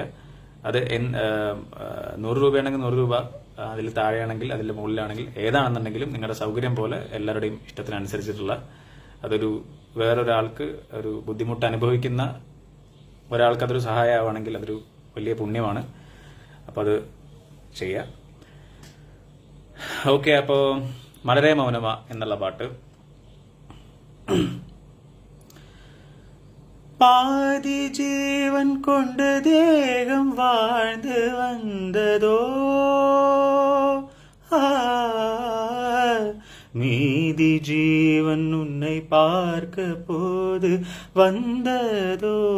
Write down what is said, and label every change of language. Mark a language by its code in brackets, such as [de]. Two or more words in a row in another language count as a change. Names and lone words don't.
[ml] അത് 100 രൂപയാണെങ്കിൽ 100 രൂപ, അതിൽ താഴെയാണെങ്കിൽ അതിൽ മുകളിലാണെങ്കിൽ ഏതാണെന്നുണ്ടെങ്കിലും നിങ്ങളുടെ സൗകര്യം പോലെ എല്ലാവരുടെയും ഇഷ്ടത്തിനനുസരിച്ചിട്ടുള്ള, അതൊരു വേറൊരാൾക്ക് ഒരു ബുദ്ധിമുട്ട് അനുഭവിക്കുന്ന ഒരാൾക്ക് അതൊരു സഹായമാണെങ്കിൽ അതൊരു വലിയ പുണ്യമാണ്. അപ്പോൾ അത് ചെയ്യുക. ഓക്കെ, അപ്പോൾ മലരേ മൗനമ എന്നുള്ള പാട്ട്. [ta] பாதி ஜீவன் கொண்ட தேகம் வாழ்ந்து வந்ததோ, மீதி ஜீவன் உன்னை பார்க்க போது வந்ததோ.